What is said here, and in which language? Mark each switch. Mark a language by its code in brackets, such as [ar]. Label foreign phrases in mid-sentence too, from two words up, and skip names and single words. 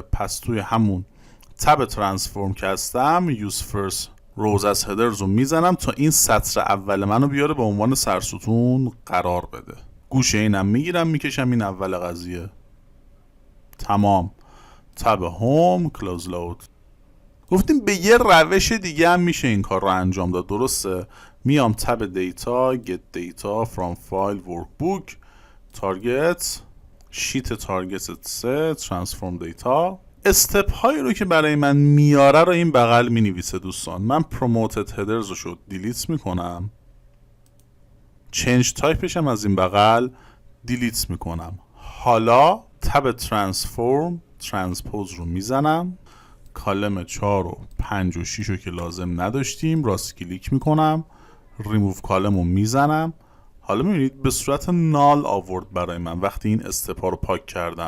[fa] پس توی همون [en] tab transform [fa] که هستم [en] use first row as headers [fa] رو میزنم تا این سطر اول منو بیاره به عنوان سرستون قرار بده. گوشه اینم میگیرم میکشم این اول قضیه. تمام. [en] tab home close load. [fa] گفتیم به یه روش دیگه هم میشه این کار رو انجام داد، درسته؟ [en] میام tab data get data from file workbook target sheet target 3 transform data. [fa] استپ هایی رو که برای من میاره رو این بغل مینویسه دوستان. من [en] promoted headers [fa] رو شد دیلیت میکنم، [en] change typeش [fa] هم از این بغل دیلیت میکنم. حالا [en] tab transform transpose [fa] رو میزنم، کالم 4 و 5 و 6 رو که لازم نداشتیم راست کلیک میکنم، [en] remove column [fa] رو میزنم. حالا میبینید به صورت نال آورد برای من وقتی این استپا رو پاک کردم.